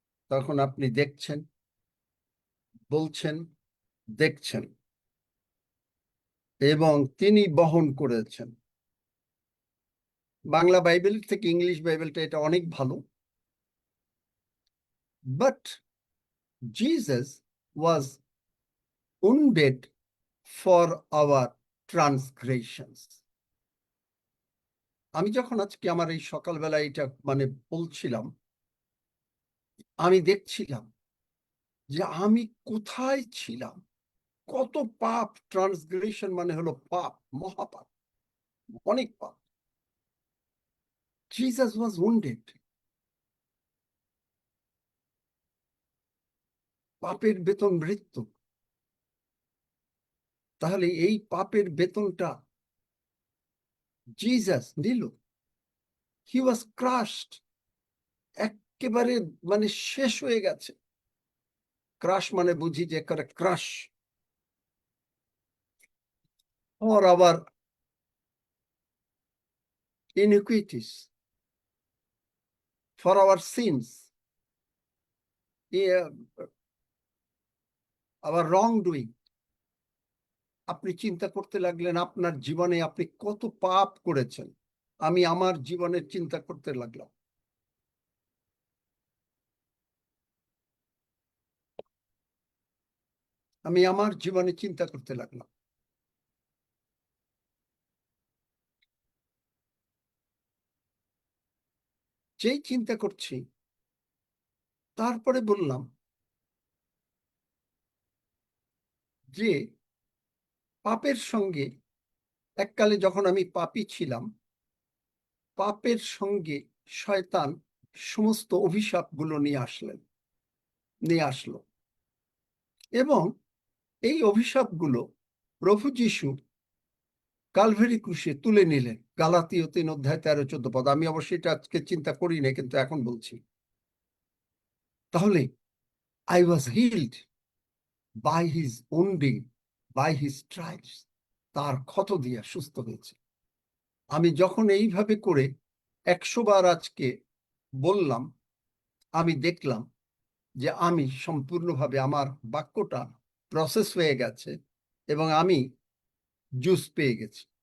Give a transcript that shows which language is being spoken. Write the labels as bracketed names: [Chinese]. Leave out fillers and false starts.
[Bangla] তখন আপনি দেখছেন, বলছেন, দেখছেন, এবং তিনি বহন করেছেন। বাংলা বাইবেল থেকে ইংলিশ বাইবেলটা এটা অনেক ভালো। But Jesus was [English] wounded for our transgressions. [Bangla] আমি যখন আজকে আমার এই সকালবেলা এটা মানে বলছিলাম, আমি দেখছিলাম যে আমি কোথায় ছিলাম, কত পাপ। ট্রান্সগ্রেশন মানে হলো পাপ, মহাপাপ, অনেক পাপ। জিসাস ওয়াজ [English] wounded। [Bangla] পাপের বেতন মৃত্যু। তাহলে এই পাপের বেতনটা জিসাস নিল। [English] he was crushed, [Bangla] একেবারে মানে শেষ হয়ে গেছে। ক্রাশ মানে বুঝি যে করে crush [English] or our iniquities, for our sins, our wrongdoing. [Bangla] আপনি চিন্তা করতে লাগলেন আপনার জীবনে আপনি কত পাপ করেছেন। আমি আমার জীবনের চিন্তা করতে লাগলাম। আমি আমার জীবনে চিন্তা করতে লাগলাম। যেই চিন্তা করছি, তারপরে বললাম যে পাপের সঙ্গে এককালে যখন আমি পাপী ছিলাম, পাপের সঙ্গে শয়তান সমস্ত অভিশাপগুলো নিয়ে আসলো, এবং এই অভিশাপগুলো প্রভু যীশু কালভারি ক্রুশে তুলে নিলেন। গালাতীয় 3 অধ্যায় 13-14 পদ। আমি অবশ্যই এটা আজকে চিন্তা করি না, কিন্তু এখন বলছি। তাহলে [English] I was healed by his wounding, by his stripes. [Bangla] তার ক্ষত দিয়ে সুস্থ হয়েছে। আমি যখন এইভাবে করে 100 বার আজকে বললাম, আমি দেখলাম যে আমি সম্পূর্ণভাবে আমার বাক্যটা প্রসেস হয়ে গেছে এবং আমি জুস পেয়ে গেছি।